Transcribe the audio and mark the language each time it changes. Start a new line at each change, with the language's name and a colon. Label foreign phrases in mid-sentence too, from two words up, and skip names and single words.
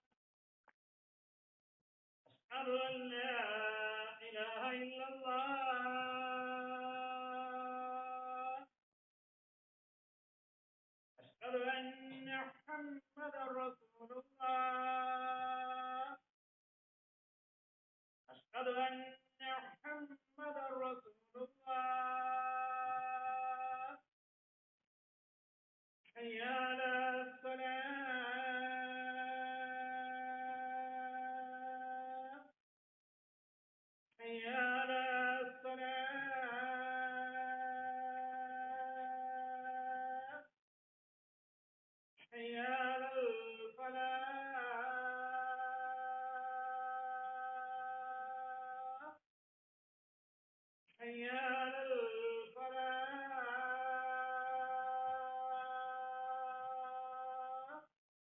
Arabic: أشهد أن لا إله إلا الله أشهد أن محمدا رسول الله أشهد أن محمدا رسول الله. حي على الصلاة، حي على الصلاة، حي على الفلاح، حي على الفلاح.